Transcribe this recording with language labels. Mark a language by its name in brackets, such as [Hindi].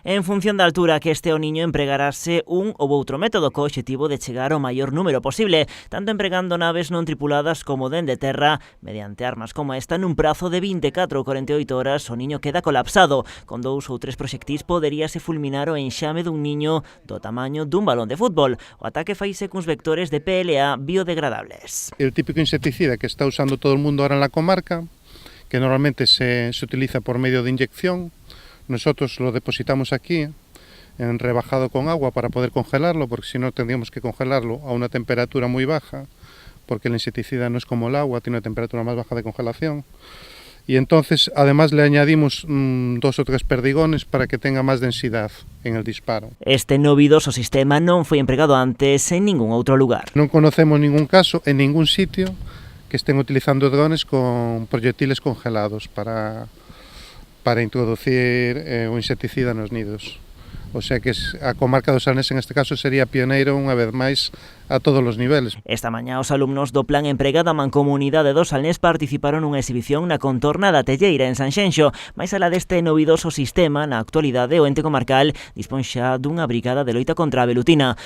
[Galician] En función da altura que este o niño empregarase un ou outro método co obxectivo de chegar ao maior número posible, tanto empregando naves non tripuladas como dende terra, mediante armas como esta nun prazo de 24 ou 48 horas o niño queda colapsado. Con 2 ou 3 proxectís poderíase fulminar o enxame dun niño do tamaño dun balón de fútbol. O ataque faise cuns vectores de PLA biodegradables. [Spanish] El típico insecticida que está usando [Galician] todo o mundo [Spanish] ahora en la comarca, que normalmente se utiliza por medio de inyección. Nosotros lo depositamos aquí en rebajado con agua para poder congelarlo, porque si no tendríamos que congelarlo a una temperatura muy baja, porque el insecticida no es como el agua, tiene una temperatura más baja de congelación. Y entonces además le añadimos 2 o 3 perdigones para que tenga más densidad en el disparo. [Galician] Este novidoso sistema non foi empregado antes en ningún outro lugar. [Spanish] Non conocemos ningún caso en ningún sitio que estén utilizando drones con proyectiles congelados para introducir [Galician] o insecticida nos nidos. [Spanish] O sea que [Galician] a comarca do Salnés [Spanish] en este caso [Galician] sería pioneiro unha vez máis a todos os niveles. Esta mañá os alumnos do Plan Empregada Mancomunidade do Salnés participaron nunha exhibición na contorna da Telleira en Sanxenxo. Mais alá deste novidoso sistema, na actualidade o ente comarcal dispón xa dunha brigada de loita contra a velutina.